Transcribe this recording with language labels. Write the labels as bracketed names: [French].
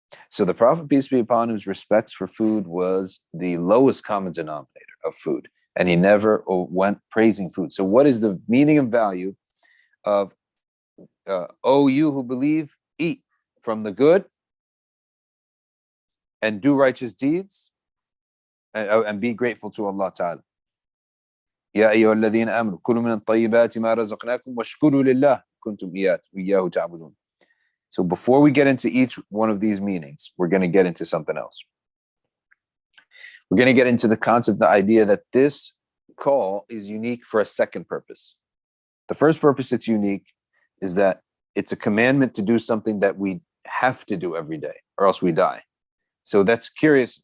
[English] So the Prophet, peace be upon him's respect for food was the lowest common denominator of food, and he never went praising food. So what is the meaning and value of, O you who believe, eat from the good and do righteous deeds and be grateful to Allah Ta'ala. [Arabic] يا أيها الذين آمنوا كلوا من الطيبات ما رزقناكم واشكروا لله كنتم إياه تعبدون. [English] So before we get into each one of these meanings, we're going to get into something else. We're going to get into the concept, the idea that this call is unique for a second purpose. The first purpose it's unique is that it's a commandment to do something that we have to do every day, or else we die. So that's curious.